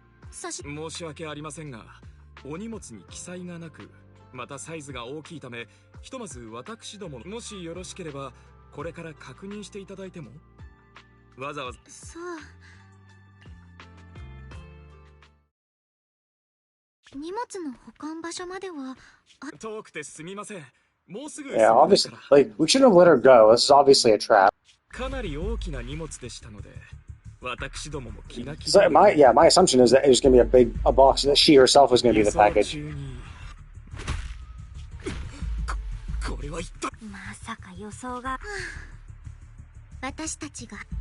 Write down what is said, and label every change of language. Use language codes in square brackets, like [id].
[ja] 申し訳ありませんが、お荷物に記載がなく、またサイズが大きいため、ひとまず私ども、もしよろしければこれから確認していただいても。わざわざ。そう。荷物の保管場所までは遠くてすみません。もうすぐ。 [en] Yeah, obviously, like we shouldn't have let her go. This is obviously a trap. [ja] かなり大きな荷物でしたので、私どもも気が気 [en] So my assumption is that it was going to be a box that she herself was going to be the package. [ja] これは一体。まさか予想が。私たちが。